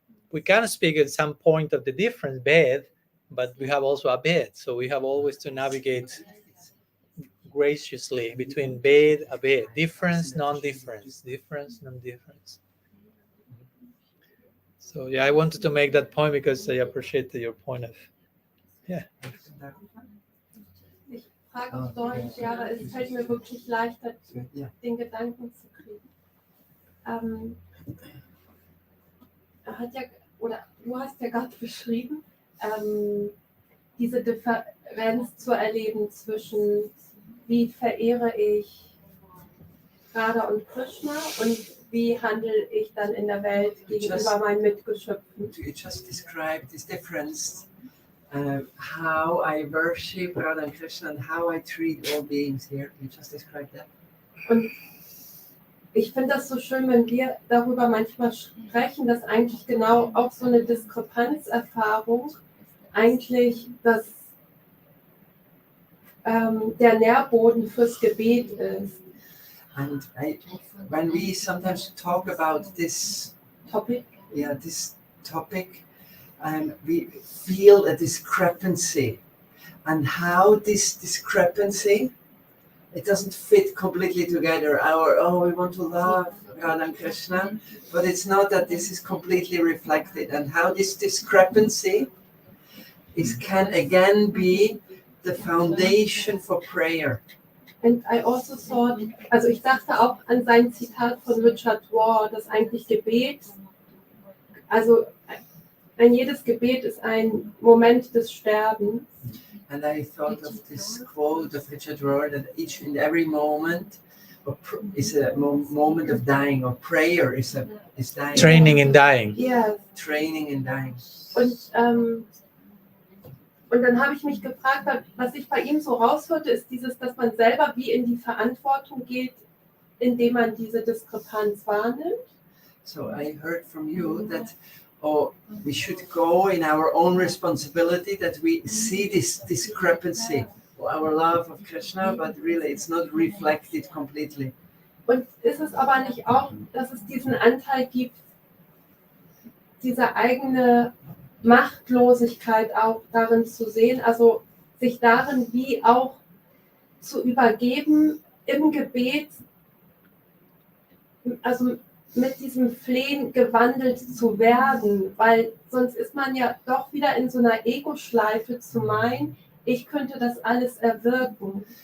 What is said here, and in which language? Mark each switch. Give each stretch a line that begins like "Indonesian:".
English: We can speak at some point of the difference, bed, but we have also a bed. So we have always to navigate graciously between bed, abed, difference, non-difference, difference, non-difference. So yeah, I wanted to make that point because I appreciate your point of, yeah.
German: Ich frage auf Deutsch, ja, aber es fällt mir wirklich leichter, Ja. den Gedanken zu kriegen. Er hat ja, oder du hast ja gerade beschrieben, diese Differenz zu erleben zwischen, wie verehre ich Radha und Krishna und wie handle ich dann in der Welt gegenüber meinen Mitgeschöpfen.
English: You just described this difference, how I worship Radha and Krishna and how I treat all beings here. You just described that.
German: Und ich finde das so schön, wenn wir darüber manchmal sprechen, dass eigentlich genau auch so eine Diskrepanzerfahrung eigentlich der Nährboden fürs Gebet ist.
English: And when we sometimes talk about this Topic. this topic, we feel a discrepancy, and how this discrepancy, it doesn't fit completely together. We want to love Radha and Krishna, but it's not that this is completely reflected, and how this discrepancy can again be the foundation for prayer. And I also thought,
German: also ich dachte auch an sein Zitat von Richard Rohr, dass eigentlich Gebet, also jedes Gebet ist ein Moment des Sterbens.
English: And I thought of this quote of Richard Rohr that each and every moment is a moment of dying, or prayer is dying. Training in dying. Yes. Training in dying.
German: Und dann habe ich mich gefragt, was ich bei ihm so raushörte, ist dass man selber wie in die Verantwortung geht, indem man diese Diskrepanz wahrnimmt.
English: So I heard from you that we should go in our own responsibility, that we see this discrepancy, our love of Krishna, but really it's not reflected completely.
German: Und ist es aber nicht auch, dass es diesen Anteil gibt, diese eigene Machtlosigkeit auch darin zu sehen, also sich darin wie auch zu übergeben im Gebet, also mit diesem Flehen gewandelt zu werden, weil sonst ist man ja doch wieder in so einer Ego-Schleife zu meinen, ich könnte das alles erwirken.